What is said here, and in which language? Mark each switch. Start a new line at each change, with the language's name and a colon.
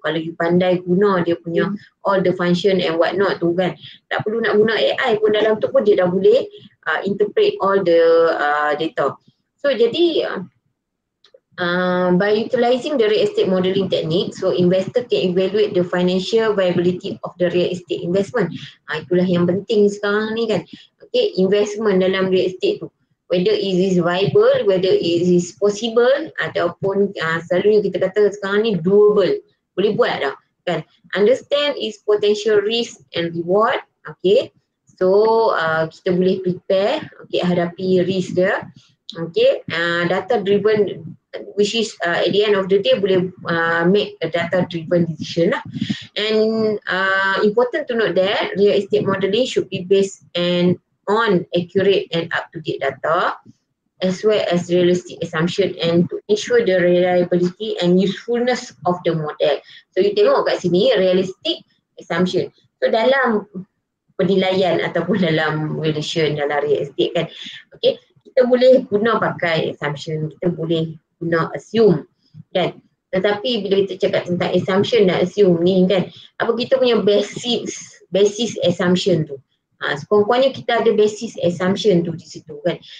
Malay: Kalau you pandai guna dia punya
English: all the function and what not
Malay: tu kan, tak perlu nak guna AI pun, dalam tu pun dia dah boleh
English: interpret all the data. So jadi by utilizing the real estate modeling technique, so investor can evaluate the financial viability of the real estate investment.
Malay: Itulah yang penting sekarang ni kan. Okay, investment dalam real estate tu,
English: whether it is viable, whether it is possible,
Malay: ataupun selalunya kita kata sekarang ni doable, boleh buat dah kan.
English: Understand its potential risk and reward. Okay, so
Malay: kita boleh prepare, okay, hadapi risk dia.
English: Okay, data driven, which is at the end of the day boleh make a data driven decision lah. And important to note that real estate modeling should be based on accurate and up to date data as well as realistic assumption and to ensure the reliability and usefulness of the model.
Malay: So you tengok kat sini realistic assumption. So dalam penilaian ataupun dalam valuation dalam real estate kan, okay, kita boleh guna pakai assumption, kita boleh guna assume kan. Tetapi bila kita cakap tentang assumption dan assume ni kan, apa kita punya basis assumption tu, sekurang-kurangnya kita ada basis assumption tu di situ kan.